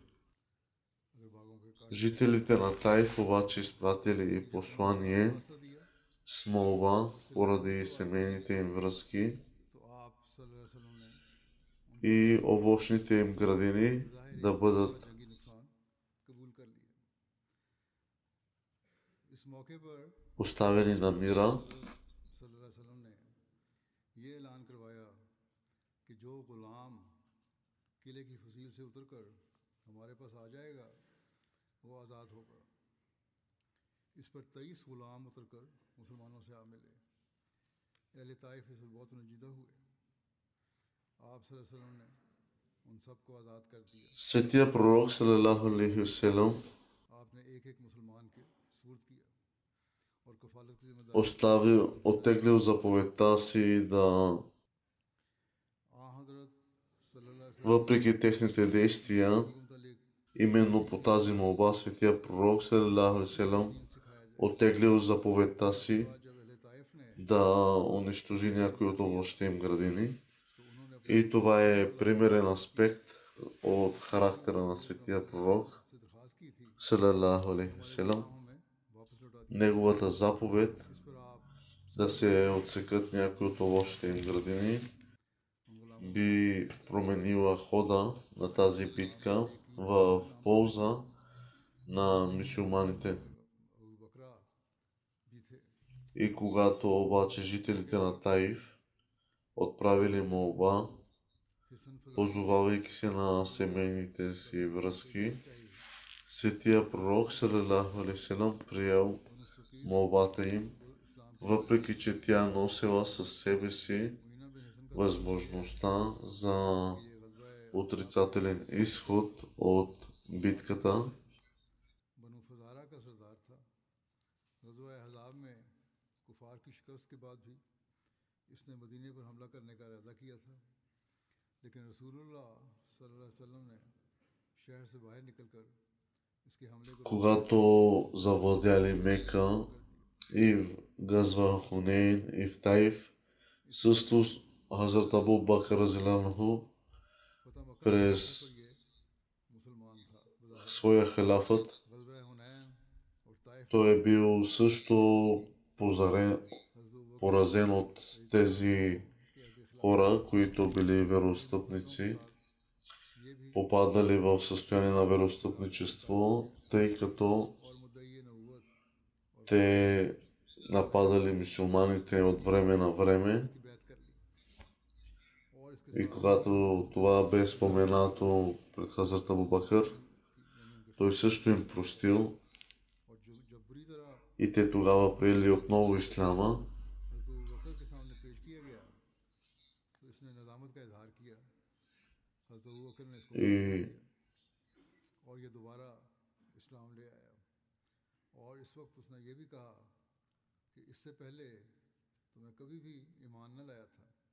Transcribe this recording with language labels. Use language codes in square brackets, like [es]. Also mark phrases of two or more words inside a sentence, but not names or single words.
[bg] Жителите на Таиф обаче изпратили и послание с молба поради семейните им връзки и овощните им градини да бъдат [ur] جنگی نقصان قبول کر لیے۔ اس موقع پر [bg] поставени на мира, [ar] صلى الله عليه وسلم [ur] نے یہ اعلان کروایا کہ جو غلام قلعے کی فصیل سے اتر کر ہمارے پاس آ جائے گا وہ آزاد ہوگا. اس پر 23 غلام اتر کر مسلمانوں سے آ ملے. اہل طائف اس پر بہت نجیدہ ہوئے۔ آپ [ar] صلى الله عليه وسلم [ur] نے ان سب کو آزاد کر دیا. [bg] Светия пророк [ar] صلى الله عليه وسلم [ur] آپ نے ایک ایک مسلمان کے سپرد کیا اور کفالت کی ذمہ داری [bg] оттеглил заповедта си да, [ur] آ حضرت [ar] صلى الله عليه وسلم [bg] въпреки техните действия, [ur] کے متعلق [bg] именно по тази молба Светия пророк [ar] صلى الله عليه وسلم [ur] دین سکھایا جائے. [bg] оттеглил заповедта [ur] उसके [bg] си [ur] بعد جب اہل طائف نے [bg] да унищожи някои от овощите им градини. [ur] تو انہوں نے اپنے [bg] И това е примерен аспект от характера на Светия пророк [ur] سے درخواست کی تھی [ar] صلى الله عليه وسلم. [ur] غلاموں میں واپس لوٹا دیا. [bg] Неговата заповед [ur] اس پر آپ [bg] да се отсекат някои от овощите им градини [ur] ان غلاموں [bg] би променила хода на тази битка в полза на мюсюлманите. [ur] ابو بکرہ بھی تھے. [bg] И когато обаче жителите на Таиф отправили молба, [ur] हिसन फजा [bg] позовавайки се на семейните си връзки, [ur] चाहिए [bg] Светия пророк [ar] صلى الله عليه وسلم [bg] приел [ur] बनु सकीफ [bg] молбата им, [ur] इस्लाम [bg] въпреки че тя носела със себе си [ur] معینہ بن حصن کا [bg] възможността за [ur] یہ غزوہ [bg] отрицателен изход от битката. [ur] بنو فزارہ کا سردار تھا. غزوہ احزاب میں کفار کی شکست کے بعد بھی اس نے مدینے پر حملہ کرنے کا ارادہ کیا تھا، لیکن رسول اللہ [ar] صلى الله عليه وسلم [ur] نے شہر سے باہر نکل کر اس کے حملے کو [bg] Когато завладяли Мека и в Газва Хунейн и в Таиф, също Хазрат Абу Бакър разиланху [ur] فتح مکہ [bg] през [ur] پر یہ مسلمان تھا. [bg] своя халафът, [ur] غزوہ حنین اور طائف [bg] той е бил също [ur] हज़रत [bg] поразен от тези [ur] کے خلاف [bg] хора, които били вероотстъпници, [ur] یہ بھی [bg] попадали в състояние на вероотстъпничество, тъй като [ur] اور مدعی نبوت [bg] те нападали мюсюлманите от време на време. [ur] کی بیعت کر لی اور اس کے [bg] И когато това бе споменато пред Хазрат Абу Бакър, [ur] یعنی ان کے [bg] той също им простил [ur] اور جب بری طرح [bg] и те тогава приели отново исляма. [ur] حضرت ابو بکر کے سامنے پیش کیا گیا تو اس نے ندامت کا اظہار کیا. حضرت ابو بکر نے اس کو [bg] И [ur] معاف کر دیا اور یہ دوبارہ اسلام لے آیا. اور اس وقت اس نے یہ بھی کہا کہ اس سے پہلے تو میں کبھی بھی ایمان نہ لایا تھا.